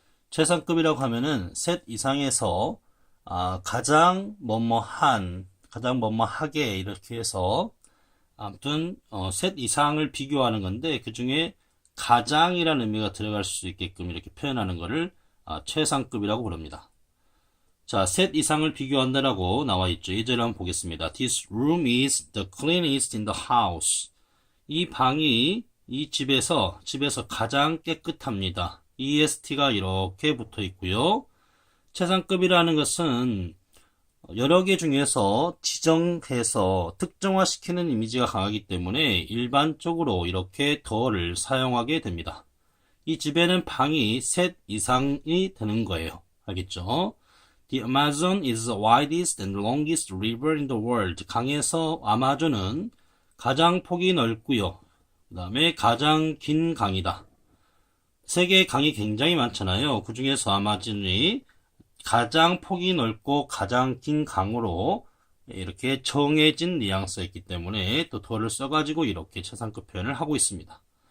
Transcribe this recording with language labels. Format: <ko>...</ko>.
<ko>최상급이라고 하면은 셋 이상에서 가장 뭐뭐한, 가장 뭐뭐하게 이렇게 해서 아무튼 셋 이상을 비교하는 건데 그 중에 가장이라는 의미가 들어갈 수 있게끔 이렇게 표현하는 것을 최상급이라고 부릅니다. 자, 셋 이상을 비교한다라고 나와 있죠. 예제를 한번 보겠습니다.</ko> <en>This room is the cleanest in the house.</en> <ko>이 방이 이 집에서 가장 깨끗합니다. EST가 이렇게 붙어 있고요. 최상급이라는 것은 여러 개 중에서 지정해서 특정화시키는 이미지가 강하기 때문에 일반적으로 이렇게 더를 사용하게 됩니다. 이 집에는 방이 셋 이상이 되는 거예요. 알겠죠?</ko> <en>The Amazon is the widest and longest river in the world.</en> <ko>강에서 아마존은 가장 폭이 넓고요. 그 다음에 가장 긴 강이다. 세계의 강이 굉장히 많잖아요. 그 중에서 아마존이 가장 폭이 넓고 가장 긴 강으로 이렇게 정해진 뉘앙스였기 때문에 또 더를 써가지고 이렇게 최상급 표현을 하고 있습니다.</ko>